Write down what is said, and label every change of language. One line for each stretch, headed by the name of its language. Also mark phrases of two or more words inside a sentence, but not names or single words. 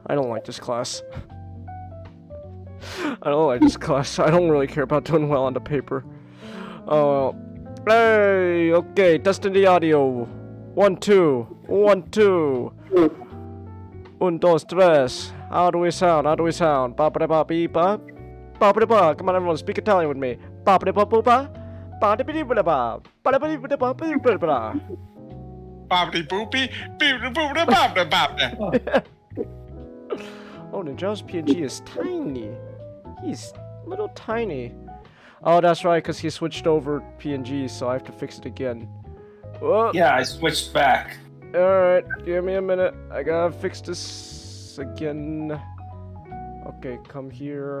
English: I don't like this class. I don't like this class. I don't really care about doing well on the paper. Oh, hey, okay, testing the audio. 1, 2, 1, 2. 1, 2, 3. How do we sound? How do we sound? Ba ba ba beep ba. Ba ba ba. Come on, everyone, speak Italian with me. Ba ba ba ba ba. Ba ba ba ba ba. Ba ba ba ba ba ba. Bobbity boopy, boopity boopity bobbity bobbity. Oh, Ninja's PNG is tiny. He's little tiny. Oh, that's right, because he switched over PNG, so I have to fix it again. Oh, Yeah, I switched back. alright, give me a minute. I gotta fix this again. Okay, come here.